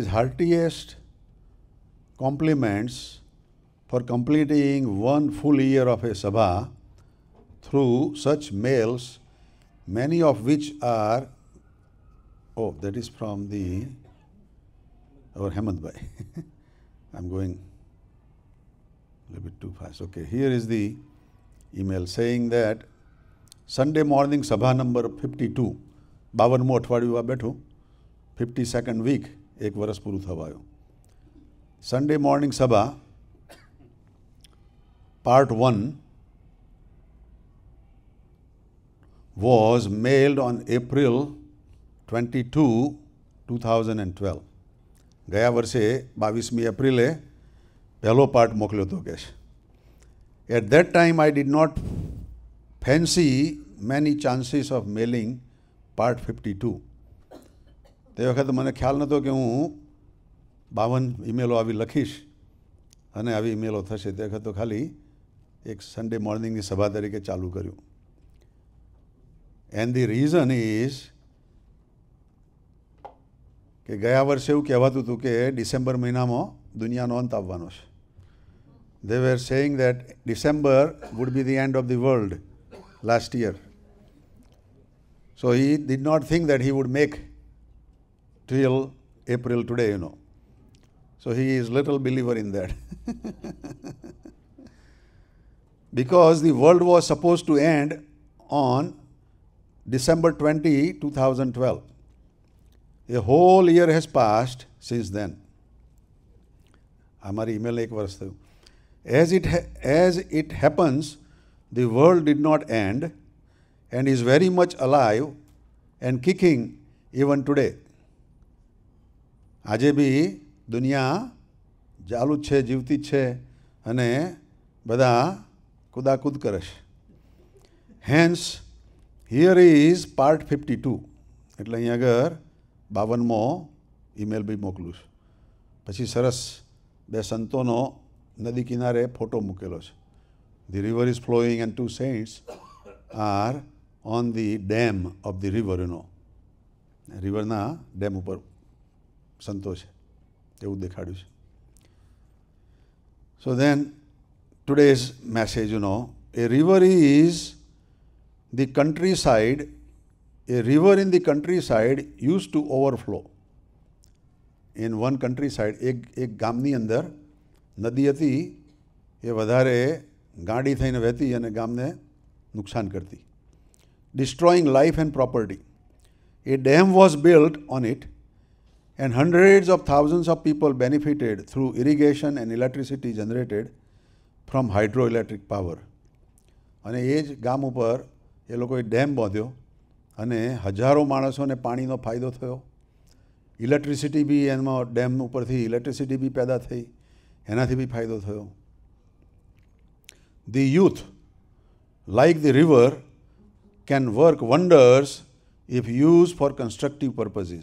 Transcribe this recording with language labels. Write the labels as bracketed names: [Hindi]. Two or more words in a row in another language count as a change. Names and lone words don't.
[English] heartiest compliments for completing 1 full year of a sabha through such mails, many of which are, that is from our Hemant Bhai. I'm going a little bit too fast. Okay, here is the email saying that Sunday morning sabha number 52, [Gujarati] 52મું અઠવાડિયું આ બેઠું, 52nd week, 1 વર્ષ પૂરું થવાયું. [English] Sunday morning sabha part 1 was mailed on April 22, 2012. [Gujarati] ગયા વર્ષે 22મી એપ્રિલે પહેલો પાર્ટ મોકલ્યો હતો કે [English] At that time I did not fancy many chances of mailing part 52. [Gujarati] તે વખતે મને ખ્યાલ નહોતો કે હું 52 ઈમેલો આવી લખીશ અને આવી ઈમેલો થશે. તે વખતે તો ખાલી એક સન્ડે મોર્નિંગની સભા તરીકે ચાલુ કર્યું. [English] And the reason is [Gujarati] કે ગયા વર્ષે એવું કહેવાતું હતું કે ડિસેમ્બર મહિનામાં દુનિયાનો અંત આવવાનો છે. [English] They were saying that December would be the end of the world last year. So he did not think that he would make till April today, So he is little believer in that. Because the world was supposed to end on December 20, 2012. A whole year has passed since then. [Gujarati] અમારી ઈમેલ 1 વર્ષ થયું. [English] As it happens, the world did not end and is very much alive and kicking even today. [Gujarati] આજે બી દુનિયા ચાલુ જ છે, જીવતી જ છે અને બધા કુદાકૂદ કરે છે. [English] Hence, here is part 52. [Gujarati] એટલે અહીં આગળ 52મો ઈમેલ બી મોકલું છું. પછી સરસ 2 સંતોનો નદી કિનારે ફોટો મૂકેલો છે. [English] The river is flowing and 2 saints are on the dam of the river, you know. [Gujarati] રિવરના ડેમ ઉપર સંતો છે એવું દેખાડ્યું છે. [English] So then today's message, you know, a river is the countryside. A river in the countryside used to overflow. In one countryside, [Gujarati] એક ગામની અંદર નદી હતી, એ વધારે ગાડી થઈને વહેતી અને ગામને નુકસાન કરતી, [English] destroying life and property. A dam was built on it and hundreds of thousands of people benefited through irrigation and electricity generated from hydroelectric power. [Gujarati] અને એ જ ગામ ઉપર એ લોકોએ ડેમ બાંધ્યો અને હજારો માણસોને પાણીનો ફાયદો થયો. ઇલેક્ટ્રિસિટી બી એમાં ડેમ ઉપરથી ઇલેક્ટ્રિસિટી બી પેદા થઈ, એનાથી બી ફાયદો થયો. [English] The youth, like the river, can work wonders if used for constructive purposes.